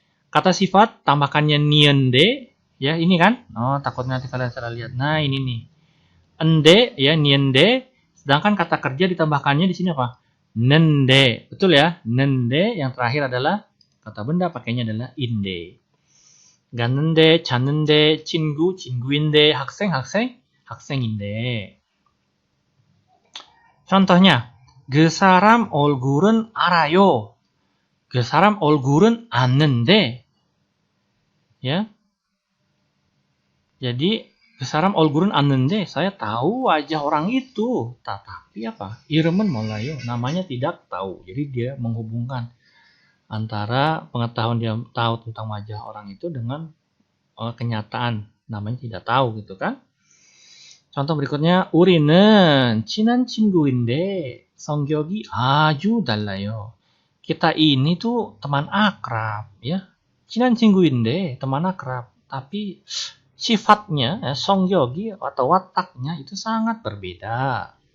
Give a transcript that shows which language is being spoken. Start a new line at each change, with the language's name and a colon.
Indonesian: Kata sifat tambahkannya niende. Ya, ini kan? Oh, takutnya nanti kalian salah lihat. Nah, ini nih. Ende ya, niende. Sedangkan kata kerja ditambahkannya di sini apa? Nende. Betul ya? Nende yang terakhir adalah kata benda pakainya adalah inde.
Korean: 갔는데, 잤는데, 친구인데, 학생인데.
Indonesian: Contohnya,
Korean: 그 사람 얼굴은 알아요. 그 사람 얼굴은 아는데. Ya.
Indonesian: Jadi,
Korean: 그 사람 얼굴은 아는데,
Indonesian: saya tahu wajah orang itu. Tapi apa?
Korean: 이름은 몰라요.
Indonesian: Namanya tidak tahu. Jadi dia menghubungkan antara pengetahuan dia tahu tentang wajah orang itu dengan kenyataan namanya tidak tahu gitu kan. Contoh berikutnya
Korean: 우리는 친한 친구인데 성격이 아주 달라요.
Indonesian: Kita ini tuh teman akrab ya.
Korean: 친한 친구인데
Indonesian: teman akrab tapi sifatnya 성격이 atau wataknya itu sangat berbeda.